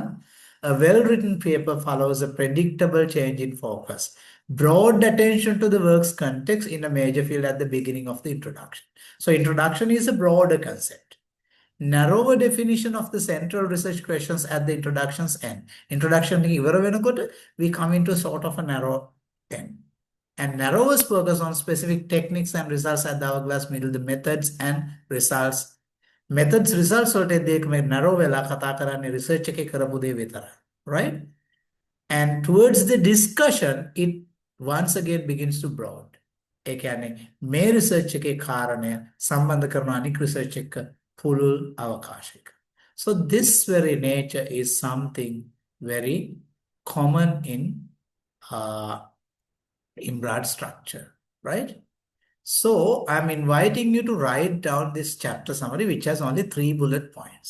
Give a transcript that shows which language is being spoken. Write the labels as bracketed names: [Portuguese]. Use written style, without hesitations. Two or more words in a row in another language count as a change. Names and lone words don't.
[English] A well-written paper follows a predictable change in focus. Broad attention to the work's context in a major field at the beginning of the introduction. So introduction is a broader concept. Narrower definition of the central research questions at the introduction's end. Introduction [Sinhala] ඉවර වෙනකොට [English] we come into sort of a narrow end. And narrowest focus on specific techniques and results at the hourglass middle, the methods and results. Methods, results [Sinhala] වලට දෙක මේ narrow වෙලා කතා කරන්නේ research එකේ කරපු දේ විතරයි. [English] Right? And towards the discussion, it once again begins to broad. [Sinhala] ඒ කියන්නේ මේ research එකේ කාරණය සම්බන්ධ කරන අනික් research එක පුළුල් අවකාශයක. [English] So this very nature is something very common in Imrad structure, right? So I'm inviting you to write down this chapter summary, which has only 3 bullet points.